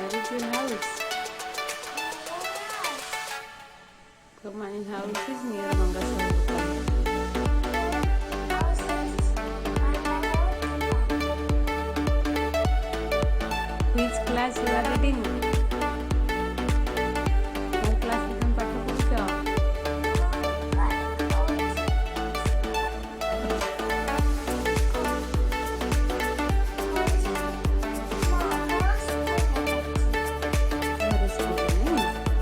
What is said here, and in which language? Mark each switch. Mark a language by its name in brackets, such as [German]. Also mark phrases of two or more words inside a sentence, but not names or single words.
[English] your house? So my house is near Mangaswaram. Which class you are reading? [Odia] କୋଉ କ୍ଲାସରେ ତମେ ପାଠ ପଢୁଛ? ଘରେ ସ୍କୁଲରେ ନାଇଁ?